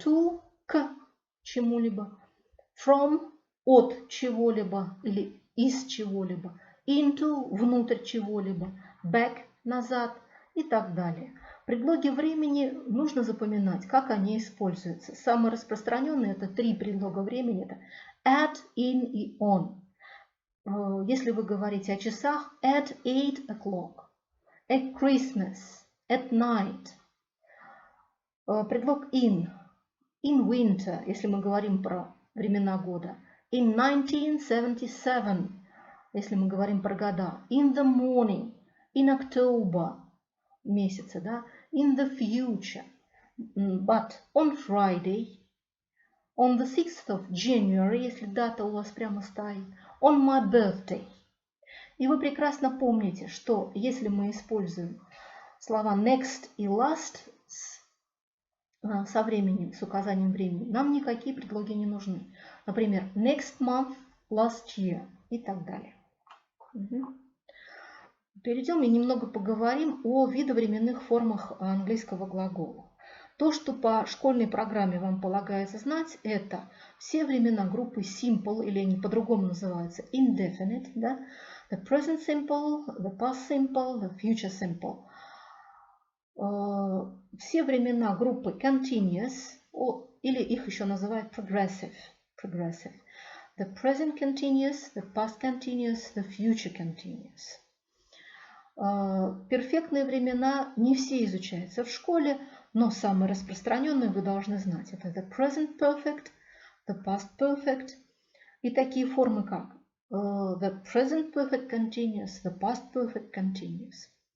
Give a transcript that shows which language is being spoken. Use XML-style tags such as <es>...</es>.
<ru>To, к чему-либо. From, от чего-либо или из чего-либо. Into, внутрь чего-либо. Back, назад и так далее. Предлоги времени нужно запоминать, как они используются. Самые распространенные это 3 предлога времени. Это at, in и on. Если вы говорите о часах,</ru> <en>at 8 o'clock. At Christmas. At night.</en> <ru>Предлог</ru> <en>in winter,</en> <ru>если мы говорим про времена года. In 1977, если мы говорим про года.</ru> <en>In the morning, in October,</en> <ru>месяцы, да.</ru> <en>In the future, but on Friday, on the 6th of January,</en> <ru>если дата у вас прямо стоит.</ru> <en>On my birthday.</en> <ru>И вы прекрасно помните, что если мы используем слова next и last со временем, с указанием времени, нам никакие предлоги не нужны. Например,</ru> <en>next month, last year</en> <ru>и так далее. Перейдем и немного поговорим о видовременных формах английского глагола. То, что по школьной программе вам полагается знать, это все времена группы simple, или они по-другому называются indefinite, да?</ru> <en>The present simple, the past simple, the future simple.</en> <ru>Все времена группы continuous, или их еще называют progressive.</ru> <en>The present continuous, the past continuous, the future continuous.</en> <ru>Перфектные времена не все изучаются в школе, но самые распространенные вы должны знать.</ru> <en>Это the present perfect, the past perfect</en> <ru>и такие формы как</ru> <en>the present perfect continuous, the past perfect continuous.</en>